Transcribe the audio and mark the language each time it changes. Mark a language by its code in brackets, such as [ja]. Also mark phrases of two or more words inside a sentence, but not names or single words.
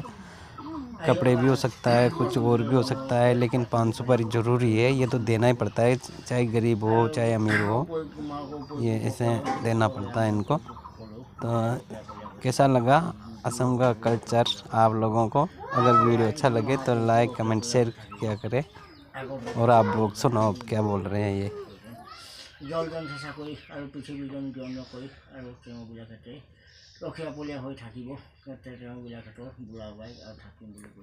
[hi] कपड़े भी हो सकता है, कुछ और भी हो सकता है, लेकिन 500 पर ज़रूरी है, ये तो देना ही पड़ता है, चाहे गरीब हो चाहे अमीर हो, ये ऐसे देना पड़ता है इनको। तो कैसा लगा असम का कल्चर आप लोगों को? अगर वीडियो अच्छा लगे तो [en] like comment share [hi] किया करें। और आप लोग सुनाओ क्या बोल रहे हैं ये। [as] জলজন চেঁচা কৰি আৰু পৃথিৱীজন জন্ম কৰি আৰু তেওঁবিলাকে ৰখীয়া পলীয়া হৈ থাকিব, তেওঁবিলাকে বুঢ়া বাই আৰু থাকিম বুলি কৈ